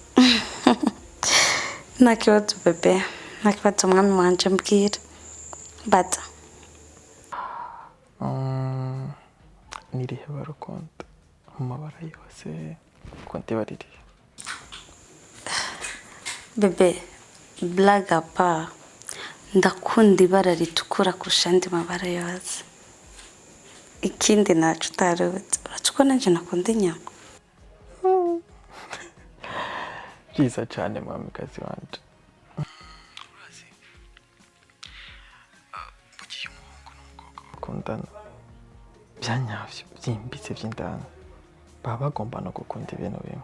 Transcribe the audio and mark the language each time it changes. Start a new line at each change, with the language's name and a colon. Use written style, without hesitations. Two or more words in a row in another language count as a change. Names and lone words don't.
Rundi: Nta kibazo bebe, nta kibazo mwami wanje mbwira. Bata. Nirihe barukonda mu mabara yose konte baririhe. Bebe,
French: blague à part,
Rundi: ndakunda ibara ritukura kurusha andi mabara yose. Ikindi naco utaruzi urazi ko nanje nakunda inyama. Byiza cyane mwamikazi wanje. Urazi bugiye umuhungu n'umukobwa bakundana byanyavyo byimbitse by'indani baba bagomba no gukunda ibintu bimwe.